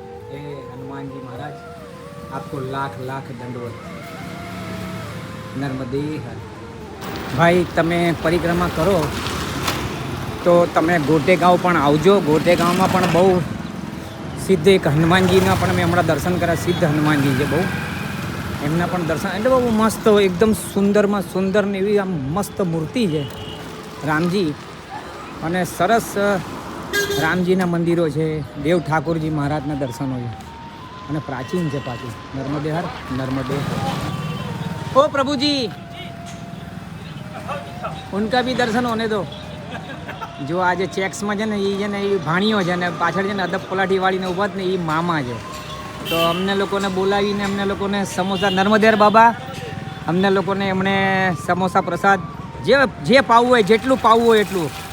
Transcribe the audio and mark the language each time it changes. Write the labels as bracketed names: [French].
[Gujarati] હે હનુમાનજી [Hindi] महाराज, आपको लाख लाख दंडवत. [Gujarati] નર્મદે હર. ભાઈ, તમે પરિક્રમા કરો તો તમે ગોટેગાંવ પણ આવજો. ગોટેગાંવમાં પણ બહુ સિદ્ધ એક હનુમાનજીના પણ મેં હમણાં દર્શન કર્યા. સિદ્ધ હનુમાનજી છે બહુ, એમના પણ દર્શન. એટલે બહુ મસ્ત, એકદમ સુંદરમાં સુંદર ને એવી આમ મસ્ત મૂર્તિ છે રામજી. અને સરસ રામજીના મંદિરો છે, દેવ ઠાકોરજી મહારાજના દર્શનો છે. અને પ્રાચીન છે પાછું. નર્મદે હર, નર્મદે. [Hindi] ओ प्रभु जी, उनका भी दर्शन होने दो. [Gujarati] જો આજે ચેક્સમાં છે ને એ છે ને એ ભાણીઓ છે ને પાછળ છે ને અદબ પલાઠીવાળીને ઊભા જ ને એ મામા છે. તો અમને લોકોને બોલાવીને અમને લોકોને સમોસા, નર્મદેર બાબા અમને લોકોને એમણે સમોસા પ્રસાદ જે પાવું હોય, જેટલું પાવું હોય એટલું.